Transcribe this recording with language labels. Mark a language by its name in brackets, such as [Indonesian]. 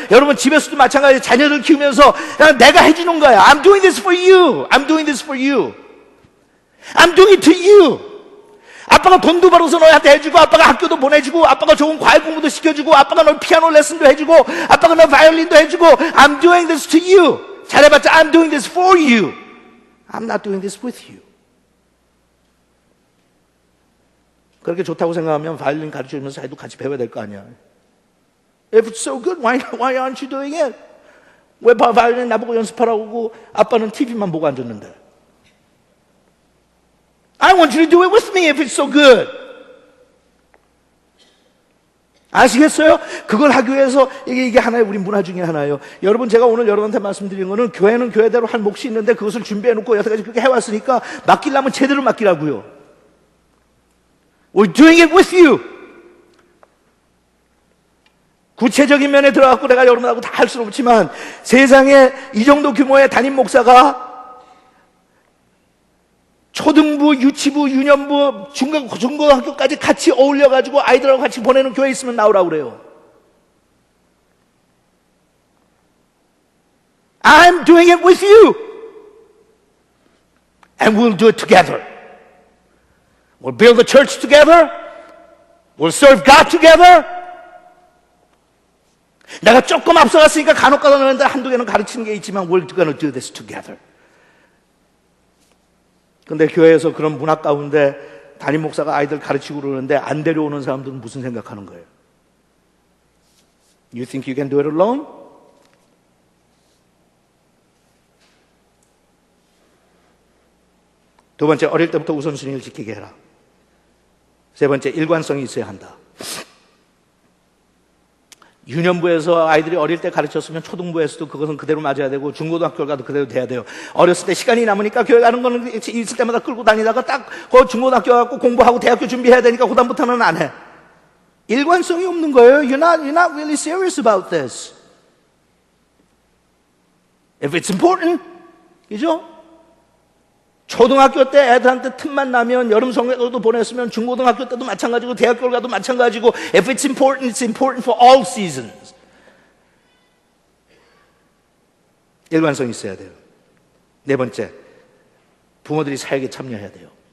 [Korean] 여러분 집에서도 마찬가지예요. 자녀들 키우면서 내가 해주는 거야. [English] I'm doing this for you. I'm doing this for you. I'm doing it to you. [Korean] 아빠가 돈도 벌어서 너한테 해주고, 아빠가 학교도 보내주고, 아빠가 좋은 과외 공부도 시켜주고, 아빠가 너 피아노 레슨도 해주고, 아빠가 너 바이올린도 해주고, [English] I'm doing this to you. [Korean] 잘해봤자 [English] I'm doing this for you. I'm not doing this with you. [Korean] 그렇게 좋다고 생각하면 바이올린 가르쳐주면서 자기도 같이 배워야 될 거 아니야. [English] If it's so good, why aren't you doing it? [Korean] 왜 바이올린 나보고 연습하라고 하고 아빠는 TV만 보고 앉았는데. [English] I want you to do it with me if it's so good. [Korean] 아시겠어요? 그걸 하기 위해서 이게 하나의 우리 문화 중에 하나예요. 여러분, 제가 오늘 여러분한테 말씀드린 거는 교회는 교회대로 할 몫이 있는데 그것을 준비해놓고 여태까지 그렇게 해왔으니까 맡기려면 제대로 맡기라고요. [English] We're doing it with you. [Korean] 구체적인 면에 들어가고 내가 여러분하고 다 할 수는 없지만 세상에 이 정도 규모의 담임 목사가 초등부, 유치부, 유년부, 중고등학교까지 같이 어울려가지고 아이들하고 같이 보내는 교회 있으면 나오라고 그래요. [English] I'm doing it with you. And we'll do it together. We'll build the church together. We'll serve God together. [Korean] 내가 조금 앞서갔으니까 간혹 가다 너희들 한두 개는 가르치는 게 있지만 [English] we're going to do this together. [Korean] 근데 교회에서 그런 문화 가운데 담임 목사가 아이들 가르치고 그러는데 안 데려오는 사람들은 무슨 생각하는 거예요? [English] You think you can do it alone? [Korean] 두 번째, 어릴 때부터 우선순위를 지키게 해라. 세 번째, 일관성이 있어야 한다. 유년부에서 아이들이 어릴 때 가르쳤으면 초등부에서도 그것은 그대로 맞아야 되고 중고등학교 가도 그대로 돼야 돼요. 어렸을 때 시간이 남으니까 교회 가는 거는 있을 때마다 끌고 다니다가 딱 그 중고등학교 가고 공부하고 대학교 준비해야 되니까 그다음부터는 안 해. 일관성이 없는 거예요. [English] You're not really serious about this. If it's important, [Korean] 그죠? 초등학교 때 애들한테 틈만 나면 여름 성경도 보냈으면 중고등학교 때도 마찬가지고 대학교 가도 마찬가지고 [English] If it's important for all seasons. [Korean] 일관성이 있어야 돼요. 네 번째, 부모들이 사역에 참여해야 돼요.